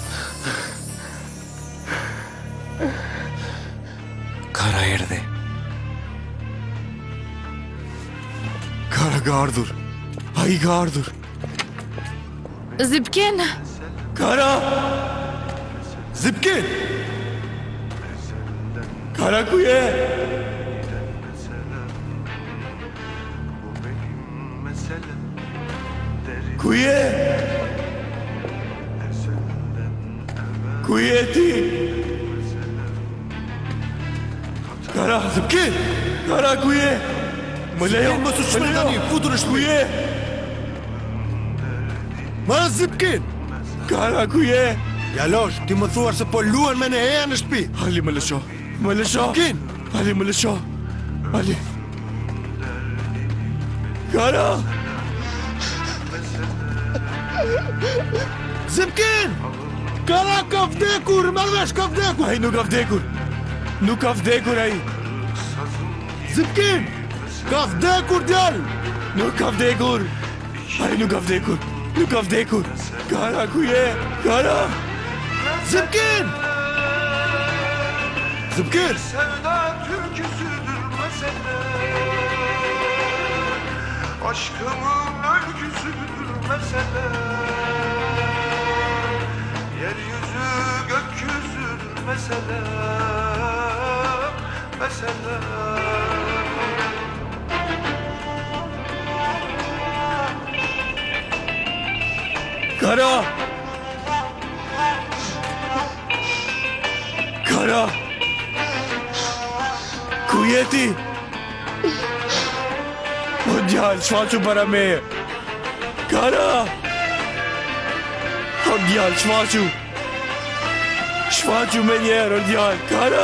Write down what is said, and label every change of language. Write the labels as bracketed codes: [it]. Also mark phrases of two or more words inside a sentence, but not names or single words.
[sq] Kara erdhi. ka ardhur. Ai ka ardhur. Zipken! Kara! Zipkin! Kara ku je? Ku je? Ku je ti? Kara, Zipkin! Kara ku je? Më lejo, Mos u shpël tani, futur në ku shtëpi. je? Ma Zipkin! Kara ku je? Jalosh, ti më thuar se po luan me Neheja në shtëpi. Ali më lësho. Më lësho. Zipkin! Ali më lësho. Ali. Kara! Zipkin! Kara ka vdekur, marrësh ka vdekur. Ai nuk ka vdekur. Nuk ka vdekur ai. Zipkin! Ka vdekur djal. Nuk ka vdekur. Ai nuk ka vdekur. Nuk ka vdekur. Kara ku je? Kara! Zipkin! Zipkin! [tr] Sevda türküsüdür mesele. Aşkımın öyküsüdür mesele. Yeryüzü gökyüzüdür mesele. Mesele. [sq] Kara! Kara! Ku je ti? O djallë, shfaqu para meje. Kara! O djallë, shfaqu. Shfaqu me njerë, o djallë. Kara!